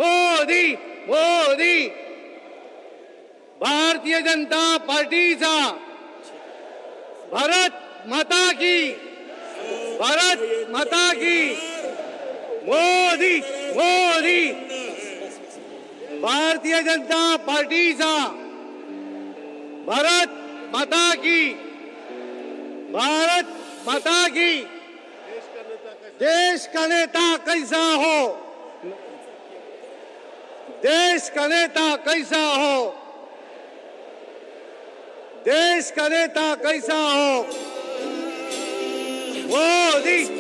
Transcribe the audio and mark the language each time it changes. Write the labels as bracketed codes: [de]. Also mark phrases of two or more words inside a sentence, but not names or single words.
[kok] भारतीय जनता पार्टीचा. [hi] भारत माता की. मोदी. [kok] भारतीय जनता पार्टीचा. [hi] भारत माता की. देश का नेता कैसा हो, देश का नेता कैसा हो. मोदी.